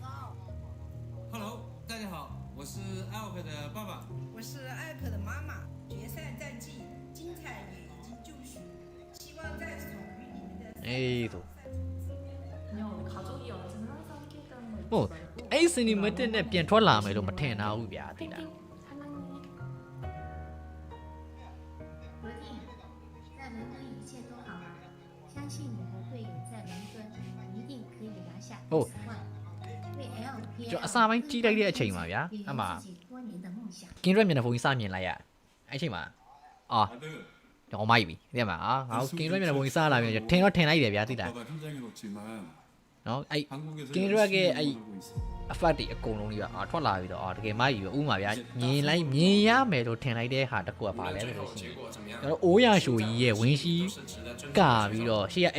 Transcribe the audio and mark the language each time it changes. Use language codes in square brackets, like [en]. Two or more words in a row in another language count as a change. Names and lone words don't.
[zh] Hello，大家好，我是艾尔克的爸爸。我是艾可的妈妈。决赛战绩精彩也已经就绪，希望在属于你们的 [my] အေးဆိုဟိုအဲ့ cinematic နဲ့ပြန်ထွက်လာမယ်လို့မထင်တာဘူးဗျာသိလား [zh] 罗弟，在伦敦一切都好吗？相信你和队友在伦敦一定可以拿下哦比赛。为 LPL [my] ကျွန်တော်အစာပိုင်းကြီးလိုက်တဲ့အချိန်မှာဗျာအမှ [zh] 自己多年的梦想。 [my] ကင်းရက်မျက်နှာဖုံးကြီးစမြင်လိုက်ရအဲ့အချိန်မှာအော်ကျွန်တော်မိုက်ပြီသိမှာအာငါကင်းရက်မျက်နှာဖုံးကြီးစလာပြီထင်တော့ထင်လိုက်တယ်ဗျာသိလား နော်အဲ့ကင်းရက်ရဲ့အဲ့ effect တွေအကုန်လုံးကြီးကထွက်လာပြီးတော့တကယ်မိုက်ပြီဥမာဗျာမြင်လိုက်မြင်ရမယ်လို့ထင်လိုက်တဲ့ဟာတကူကပါလဲဆိုလို့ရှိရင်ကျွန်တော်အိုးရရှိုးကြီးရဲ့ဝင်းရှိကာပြီးတော့ရှေ့က